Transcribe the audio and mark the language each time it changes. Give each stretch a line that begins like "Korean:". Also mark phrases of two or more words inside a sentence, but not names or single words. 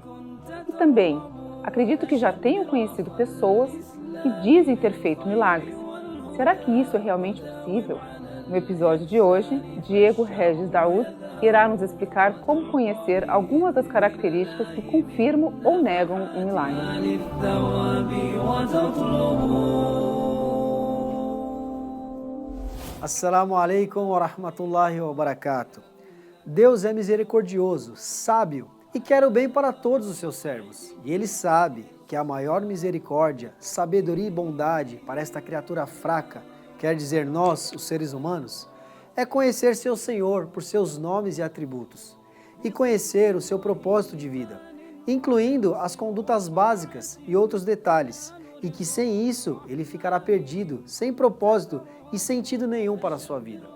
Portuguese: E também, acredito que já tenham conhecido pessoas que dizem ter feito milagres. Será que isso é realmente possível? No episódio de hoje, Diego Regis Daoud irá nos explicar como conhecer algumas das características que confirmam ou negam um milagre.
Arabic: السلام عليكم ورحمة الله وبركاته.
Portuguese: Deus é misericordioso, sábio e quer o bem para todos os seus servos. E Ele sabe que a maior misericórdia, sabedoria e bondade para esta criatura fraca, quer dizer nós, os seres humanos, é conhecer seu Senhor por seus nomes e atributos e conhecer o seu propósito de vida, incluindo as condutas básicas e outros detalhes, e que sem isso ele ficará perdido, sem propósito e sentido nenhum para a sua vida.